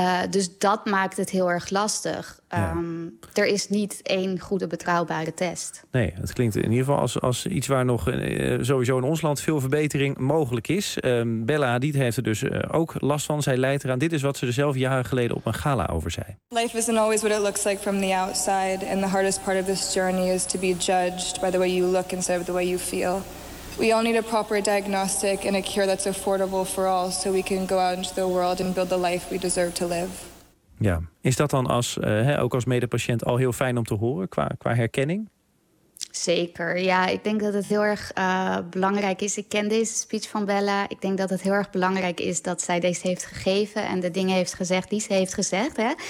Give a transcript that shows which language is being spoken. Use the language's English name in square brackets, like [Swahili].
[Dutch] Dus dat maakt het heel erg lastig. Ja. Er is niet één goede betrouwbare test. Nee, het klinkt in ieder geval als iets waar nog sowieso in ons land veel verbetering mogelijk is. Bella Hadid heeft er dus ook last van. Zij leidt eraan. Dit is wat ze er zelf jaren geleden op een gala over zei. [English] Life isn't always what it looks like from the outside. And the hardest part of this journey is to be judged by the way you look instead of the way you feel. We all need a proper diagnostic and a cure that's affordable for all, so we can go out into the world and build the life we deserve to live. [Dutch] Ja, is dat dan als ook als medepatiënt al heel fijn om te horen qua herkenning? Zeker, ja. Ik denk dat het heel erg belangrijk is. Ik ken deze speech van Bella. Ik denk dat het heel erg belangrijk is dat zij deze heeft gegeven en de dingen heeft gezegd die ze heeft gezegd. Hè.